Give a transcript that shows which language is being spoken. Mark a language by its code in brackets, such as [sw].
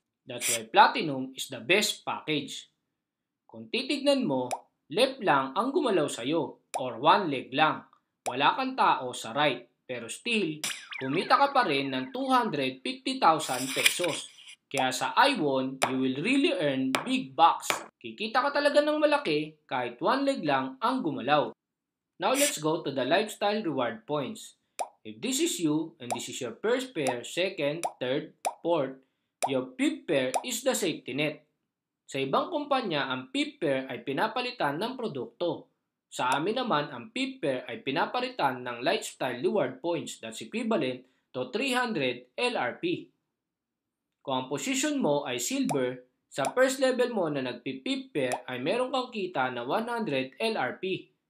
[en] That's why platinum is the best package. [tl] Kung titignan mo, left lang ang gumalaw sa'yo or one leg lang. Wala kang tao sa right. Pero still, kumita ka pa rin ng 250,000 pesos. Kaya sa [en] I1, you will really earn big bucks. [tl] Kikita ka talaga ng malaki kahit one leg lang ang gumalaw. [en] Now let's go to the lifestyle reward points. If this is you and this is your first pair, second, third, fourth, your fifth pair is the safety net. [tl] Sa ibang kumpanya, ang fifth pair ay pinapalitan ng produkto. Sa amin naman, ang fifth pair ay pinapalitan ng lifestyle reward points [en] that's equivalent to 300 LRP. [tl] Kung ang position mo ay silver, sa first level mo na nagpi-fifth pair ay meron kang kita na 100 LRP.